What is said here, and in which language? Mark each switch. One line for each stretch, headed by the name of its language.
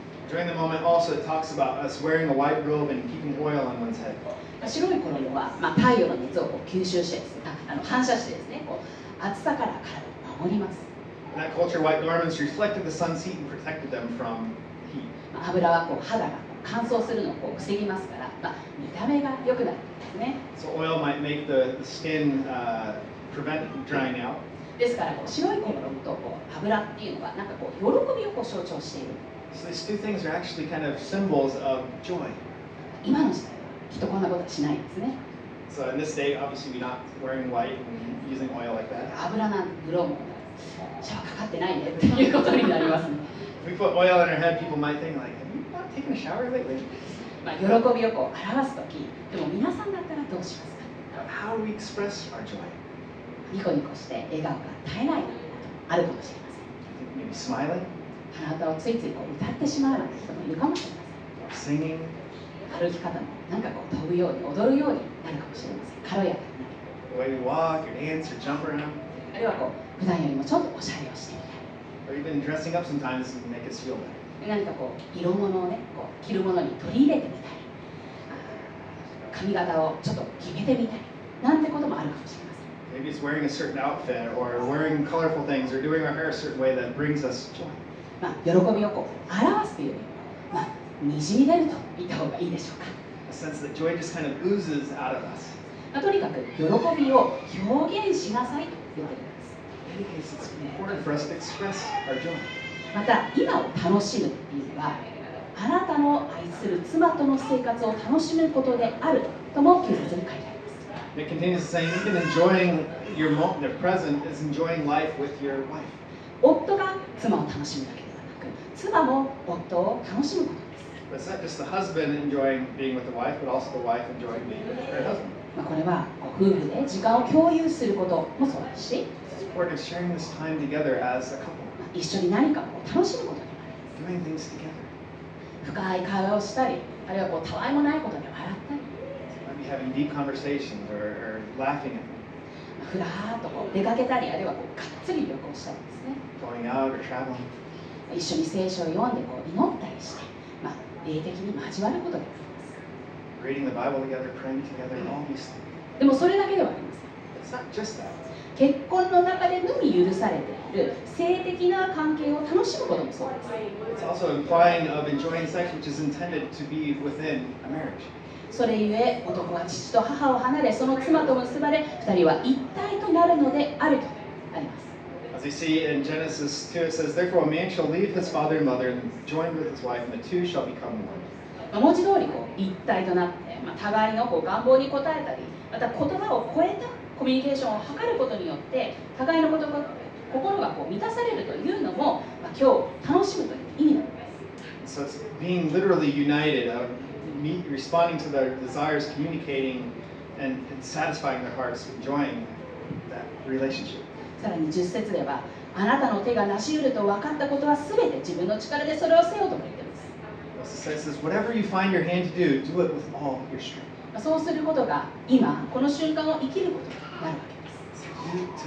English: During the moment, also it talks about us wearing a white robe and keeping oil on one's head.
Japanese: 白い衣は、太陽の熱を吸収してですね、反射してですね、暑さから体を守ります。
English: In that culture, white garments reflected the sun's heat and protected them from heat.
Japanese: 油は肌が乾燥するのを防ぎますから、見た目が良くなるんですね。
English: So oil might make the skin prevent drying out.
Japanese: ですから白い衣と油っていうのはなんか喜びを象徴している。
English: So these two things are actually kind of symbols of joy.
Japanese: 今の時代はきっとこんなことはしないんですね。
English: So in this day, obviously we're not wearing white and using oil like that.
Japanese: 油なんて塗ろうもんシャワーかかってないねっていうことになりますね。
English: If we put oil on our head, people might think like, have you not taken a shower lately?
Japanese: 喜びを表すとき、でも皆さんだったらどうしますか。
English: How do we express our joy?
Japanese: ニコニコして笑顔が絶えないこともあるかもしれません。
English: Maybe smiling,
Japanese: 鼻歌をついつい歌ってしまうなんて人もいるかもしれません。
English: or singing,
Japanese: 歩き方もなんか飛ぶように踊るようになるかもしれません。軽やかになる。
English: the way we walk, or dance, or jump around,
Japanese: あるいは普段よりもちょっとおしゃれをしてみたり。
English: or even dressing up sometimes to make us feel better.
Japanese: 何か色物をね着るものに取り入れてみたり、髪型をちょっと決めてみたりなんてこともあるかもしれません。
English: Maybe it's wearing a certain outfit, or wearing colorful things, or doing our hair a certain way that brings us joy.
Japanese: 喜びを表すというよりも、にじみ出ると言った方がいいでしょうか。
English: A sense that joy just kind of oozes out of us.
Japanese: とにかく喜びを表現しなさいと言ってるんです。
English: In any case, it's important for us to express our joy.
Japanese: また今を楽しむっていうのは、あなたの愛する妻との生活を楽しむことであるとも9節に書いてあります。
English: It continues saying, even enjoying the present is enjoying life with your wife.
Japanese: 夫が妻を楽しむだけではなく、妻も夫を楽しむことです。
English: But it's not just the husband enjoying being with the wife, but also the wife enjoying being with her husband.
Japanese: これは夫婦で時間を共有することもそうですし、
English: It's important of sharing this time together as a couple,
Japanese: 一緒に何かを楽しむことになり
English: doing things together.
Japanese: 深い会話をしたり、あるいはたわいもないことで笑ったり、
English: Maybe having deep conversations or laughing at them,
Japanese: ふらーっと出かけたり、あるいはがっつり旅行したりですね、
English: going out or traveling.
Japanese: 一緒に聖書を読んで祈ったりして、霊的に交わることがあります。
English: Reading the Bible together, praying together, all these things.
Japanese: でもそれだけではありません。
English: It's not just that.
Japanese: 結婚の中でのみ許されている性的な関係を楽しむこともそうです。
English: It's also implying of enjoying sex, which is intended to be within a marriage.
Japanese: それゆえ男は父と母を離れ、その妻と結ばれ、二人は一体となるのであるとあります。
English: As we see in Genesis 2, it says, Therefore a man shall leave his father and mother and join with his wife, and the two shall become one.
Japanese: 文字通り一体となって、互いの願望に応えたり、また言葉を超えたコミュニケーションを図ることによって互いの心が満たされるというのも、今日楽しむという意味なんです。
English: So it's being literally united, responding to their desires, communicating, and satisfying their hearts, enjoying that relationship.
Japanese: さらに10節では、あなたの手が成し得ると分かったことはすべて自分の力でそれをせよとも言ってるんです
English: says, whatever you find your hand to do, do it with all your strength.
Japanese: そうすることが今この瞬間を生きることになるわけです。